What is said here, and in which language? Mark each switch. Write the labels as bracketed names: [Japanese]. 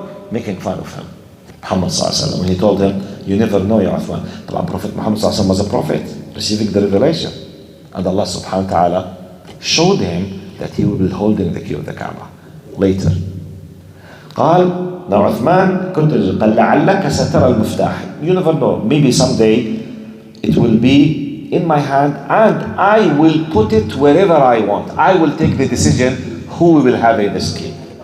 [English] Making fun of him. Muhammad sallallahu alaihi wasallam. When he told him, you never know, Ya Uthman. Prophet Muhammad sallallahu alaihi wasallam was a prophet, receiving the revelation. And Allah subhanahu wa ta'ala showed him that he will be holding the key of the Kaaba later. [Arabic] قال [English] now [Arabic] عثمان كنت قال لعلك سترى المفتاح. [English] You never know, maybe someday it will be in my hand and I will put it wherever I want. I will take the decision who will have this key.